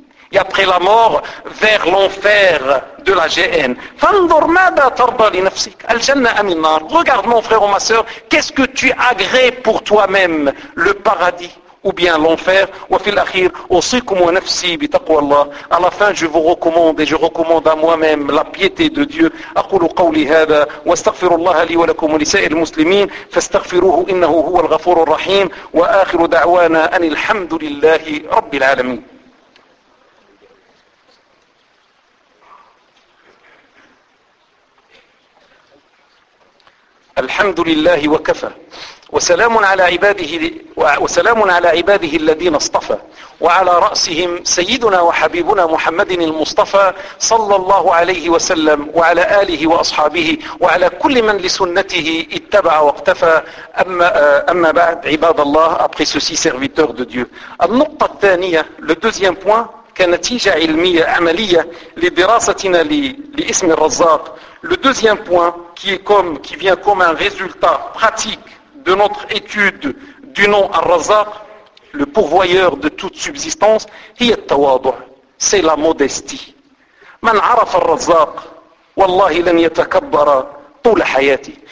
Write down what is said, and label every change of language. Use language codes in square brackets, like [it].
[fr] Et après la mort, vers l'enfer de la GN. [ar] فانظر ماذا ترضى لنفسك. الجنة أم النار. [fr] Regarde mon frère ou ma soeur, qu'est-ce que tu agrées pour toi-même, le paradis ou bien l'enfer. [ar] وفي الأخير أوصيكم ونفسي بتقوى الله. [fr] À la fin, je vous recommande et je recommande à moi-même la piété de Dieu. [ar] أقول قولي هذا واستغفر الله لي ولكم ولسائر المسلمين فاستغفروه إنه هو الغفور الرحيم وآخر دعوانا أن الحمد لله رب العالمين. الحمد لله وكفى وسلام على عباده وسلام على عباده الذين اصطفى، وعلى رأسهم سيدنا وحبيبنا محمد المصطفى صلى الله عليه وسلم، وعلى آله وأصحابه، وعلى كل من لسنته اتبع واقتفى. أما بعد، عباد الله، [fr] après ceci serviteur de Dieu. [ar] النقطة الثانية، [fr] le deuxième point, [ar] كنتيجة علمية عملية لدراستنا لاسم الرزاق. [fr] Le deuxième point qui vient comme un résultat pratique de notre étude du nom Ar-Razzaq, le pourvoyeur de toute subsistance, c'est la modestie. [ar] Man arafa Ar-Razzaq, wallahi lan yatakabbara toul hayati.